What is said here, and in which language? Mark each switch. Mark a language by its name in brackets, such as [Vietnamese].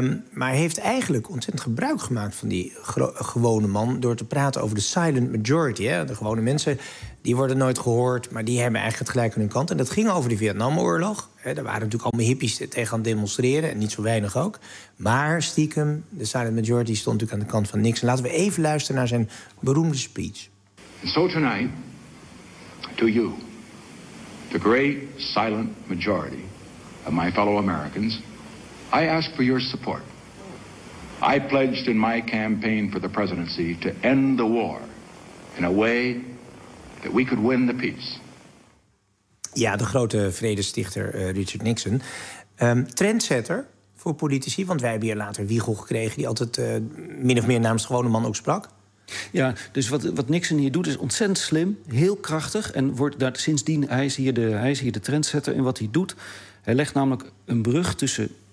[Dutch] Maar heeft eigenlijk ontzettend gebruik gemaakt van die gewone man door te praten over de silent majority. Hè? De gewone mensen, die worden nooit gehoord, maar die hebben eigenlijk het gelijk aan hun kant. En dat ging over de Vietnamoorlog. Hè? Daar waren natuurlijk allemaal hippies tegen aan het demonstreren. En niet zo weinig ook. Maar stiekem, de silent majority stond natuurlijk aan de kant van Nixon. Laten we even luisteren naar zijn beroemde speech. [English] So tonight, to you, the great silent majority of my fellow Americans, I ask for your support. I pledged in my campaign for the presidency to end the war in a way that we could win the peace. [Dutch] Ja, de grote vredestichter Richard Nixon. Trendsetter voor politici, want wij hebben hier later Wiegel gekregen die altijd min of meer namens de gewone man ook sprak. Ja, dus wat Nixon hier doet is ontzettend slim, heel krachtig. En wordt daar sindsdien, hij is hier de trendsetter in wat hij doet. Hij legt namelijk een brug tussen